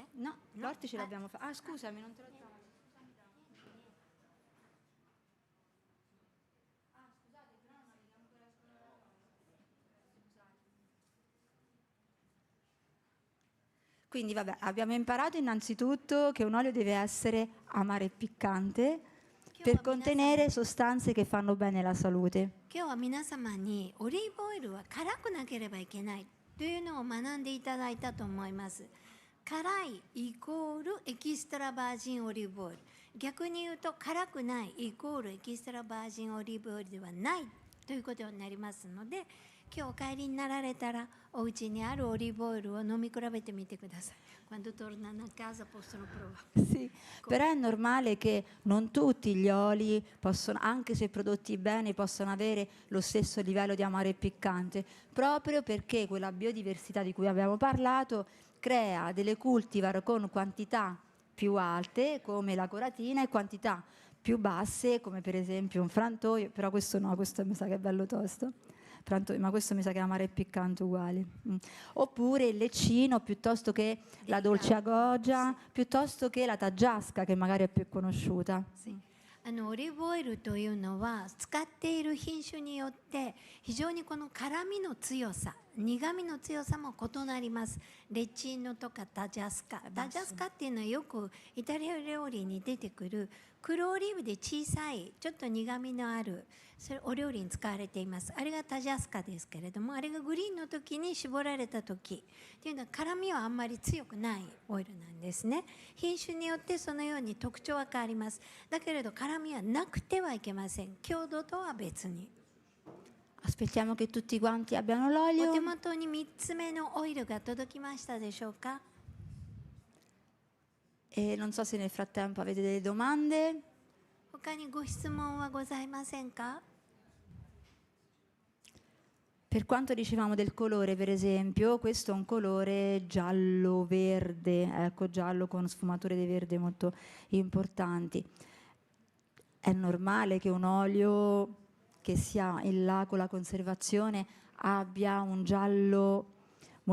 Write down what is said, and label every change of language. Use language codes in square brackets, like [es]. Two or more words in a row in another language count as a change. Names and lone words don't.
[it] No, l'ortice l'abbiamo fatto. Ah, scusami, non te l'ho dato. Quindi vabbè, abbiamo imparato innanzitutto che un olio deve essere amaro e piccante per contenere sostanze che fanno bene alla salute. [ja] 今日は皆様にオリーブオイルは辛くなければいけないというのを学んでいただいたと思います。辛いイコールエキストラバージンオリーブオイル。逆に言うと辛くないイコールエキストラバージンオリーブオイルではないということになりますので、今日お帰りになられたらお家にあるオリーブオイルを飲み比べてみてください。 [it] Quando tornano a casa possono provare. Sì, però è normale che non tutti gli oli possono, anche se prodotti bene, possono avere lo stesso livello di amaro e piccante, proprio perché quella biodiversità di cui abbiamo parlato crea delle cultivar con quantità più alte, come la coratina, e quantità più basse, come per esempio un frantoio, però questo no, questo mi sa che è bello tosto. Ma questo mi sa che è amaro e piccante uguale. Oppure il leccino, piuttosto che la dolce agogia, piuttosto che la taggiasca, che magari è più conosciuta. [ja] オリーブオイルというのは使っている品種によって非常にこの辛みの強さ、苦みの強さも異なります。レッチーノとかタジャスカっていうのはよくイタリア料理に出てくる黒オリーブで小さいちょっと苦みのあるそれお料理に使われています。あれがタジャスカですけれども、あれがグリーンの時に絞られた時っていうのは辛みはあんまり強くないオイルなんですね。品種によってそのように特徴は変わります。だけれど辛みはなくてはいけません。強度とは別に。 [it] Aspettiamo che tutti quanti abbiano l'olio. [ja] お手元に3つ目のオイルが届きましたでしょうか。 [it] E non so se nel frattempo avete delle domande. [ja] 他にご質問はございませんか。 [it] Per quanto dicevamo del colore, per esempio, questo è un colore giallo-verde, ecco, giallo con sfumature di verde molto importanti. È normale che un olio che sia in là con la conservazione abbia un giallo